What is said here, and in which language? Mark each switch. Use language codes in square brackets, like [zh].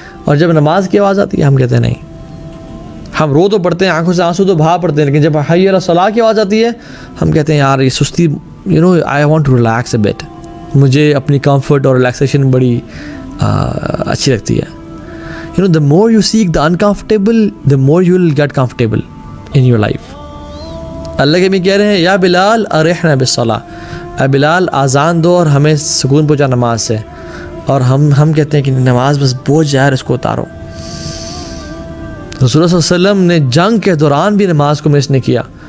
[ur] اور جب نماز کی آواز آتی ہے ہم کہتے ہیں نہیں, ہم رو تو پڑتے ہیں, آنکھوں سے آنسو تو بہا پڑتے ہیں, لیکن جب حی علی الصلاۃ کی آواز آتی ہے ہم کہتے ہیں یار یہ سستی, [en] I want to relax a bit, [ur] مجھے اپنی کمفرٹ اور ریلیکسیشن بڑی اچھی لگتی ہے. [en] The more you seek the uncomfortable, the more you will get comfortable in your life. [ur] اللہ کے بھی کہہ رہے ہیں [ar] یا بلال ارحنا بالصلاۃ, [ur] اے بلال آذان دو اور ہمیں سکون پہنچا نماز سے. اور ہم کہتے ہیں کہ نماز بس بوجھ جائے, اس کو اتارو. رسول اللہ صلی اللہ علیہ وسلم نے جنگ کے دوران بھی نماز کو مس نہیں کیا.